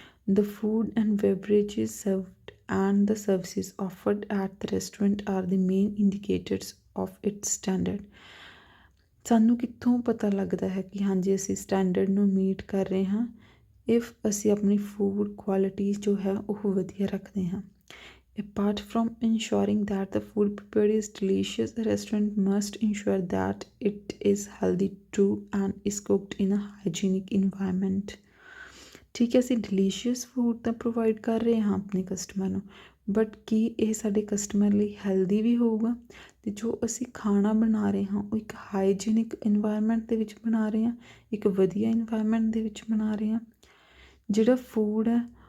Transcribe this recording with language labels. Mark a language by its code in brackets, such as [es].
[en] The food and beverages served and the services offered at the restaurant are the main indicators of its standard. [pa] ਸਾਨੂੰ ਕਿੱਥੋਂ ਪਤਾ ਲੱਗਦਾ ਹੈ ਕਿ ਹਾਂਜੀ ਅਸੀਂ ਸਟੈਂਡਰਡ ਨੂੰ ਮੀਟ ਕਰ ਰਹੇ ਹਾਂ? ਇਫ ਅਸੀਂ ਆਪਣੀ ਫੂਡ ਕੁਆਲਿਟੀ ਜੋ ਹੈ ਉਹ ਵਧੀਆ ਰੱਖਦੇ ਹਾਂ। [en] Apart from ensuring that the food prepared is delicious, the restaurant must ensure that it is healthy too and is cooked in a hygienic environment। [pa] ਠੀਕ ਹੈ, ਅਸੀਂ ਡਿਲੀਸ਼ੀਅਸ ਫੂਡ ਤਾਂ ਪ੍ਰੋਵਾਈਡ ਕਰ ਰਹੇ ਹਾਂ ਆਪਣੇ ਕਸਟਮਰ ਨੂੰ, ਬਟ ਕੀ ਇਹ ਸਾਡੇ ਕਸਟਮਰ ਲਈ ਹੈਲਦੀ ਵੀ ਹੋਊਗਾ? ਅਤੇ ਜੋ ਅਸੀਂ ਖਾਣਾ ਬਣਾ ਰਹੇ ਹਾਂ ਉਹ ਇੱਕ ਹਾਈਜੀਨਿਕ ਇਨਵਾਇਰਮੈਂਟ ਦੇ ਵਿੱਚ ਬਣਾ ਰਹੇ ਹਾਂ, ਇੱਕ ਵਧੀਆ ਇਨਵਾਇਰਮੈਂਟ ਦੇ ਵਿੱਚ ਬਣਾ ਰਹੇ ਹਾਂ। ਜਿਹੜਾ ਫੂਡ ਹੈ